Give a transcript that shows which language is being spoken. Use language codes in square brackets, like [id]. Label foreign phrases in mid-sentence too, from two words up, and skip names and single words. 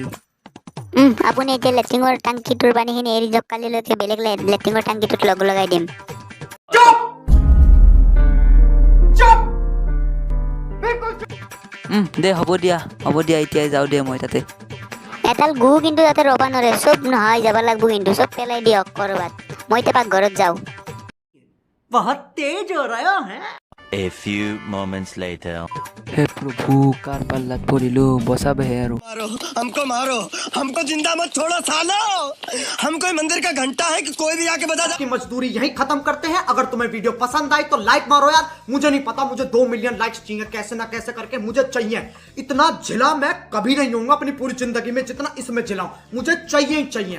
[as] আপুনি এতিয়া লেট্ৰিনৰ টাংকিটোৰ পানীখিনি এৰি দিয়ক, কালিলৈকে বেলেগ লেট্ৰিনৰ টাংকিটোত লগাই দিম। দে হ'ব দিয়া এতিয়াই যাওঁ দে মই তাতে। এডাল গু কিন্তু তাতে ৰবা নৰে, চব নহয় যাব লাগব, কিন্তু চব পেলাই দিয়ক কৰবাত। মই এতিয়া পাকঘৰত যাওঁ। [hi] बहुत तेज हो रहा है। [en] A few moments later. [as] হে প্ৰভু, কাৰ পাল্লাত পৰিলো, বচাবেহে আৰু। [hi] हमको जिंदा मत छोड़ो सालो। हम कोई मंदिर का घंटा है कि कोई भी आके बजा की मजदूरी यही खत्म करते हैं। अगर तुम्हें वीडियो पसंद आई तो लाइक मारो यार। मुझे नहीं पता, मुझे 2 मिलियन लाइक्स चाहिए, कैसे ना कैसे करके मुझे चाहिए। इतना जिला मैं कभी नहीं होऊंगा अपनी पूरी जिंदगी में जितना इसमें जिलाऊं, मुझे चाहिए ही चाहिए।